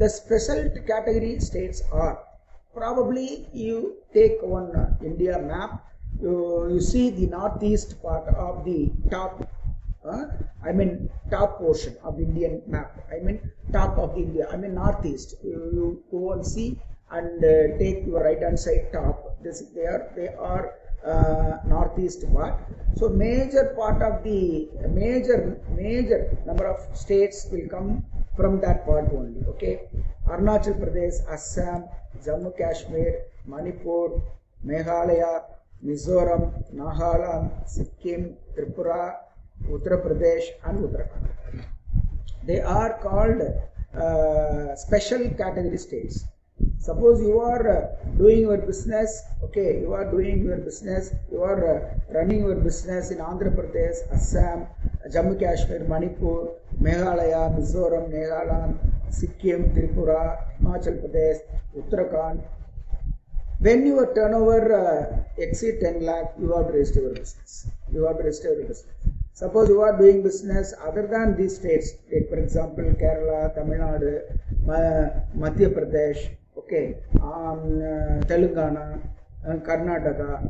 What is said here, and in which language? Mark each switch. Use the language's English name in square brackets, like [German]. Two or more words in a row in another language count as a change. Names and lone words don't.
[English] The special category states are, probably you take one India map, you see the northeast part of the top, top portion of the Indian map, top of India, northeast. You go and see and take your right hand side top. They are northeast part. So major part of the major number of states will come from that part only. Okay, Arunachal Pradesh, Assam, Jammu Kashmir, Manipur, Meghalaya, Mizoram, Nagaland, Sikkim, Tripura, Uttar Pradesh and Uttarakhand. They are called special category states. Suppose you are doing your business, okay, you are running your business in Andhra Pradesh, Assam, Jammu Kashmir, Manipur, Meghalaya, Mizoram, Nagaland, Sikkim, Tripura, Himachal Pradesh, Uttarakhand. When your turnover exceed 10 lakh, you have to register your business. Suppose you are doing business other than these states, take for example Kerala, Tamil Nadu, Madhya Pradesh, okay, Telangana, Karnataka.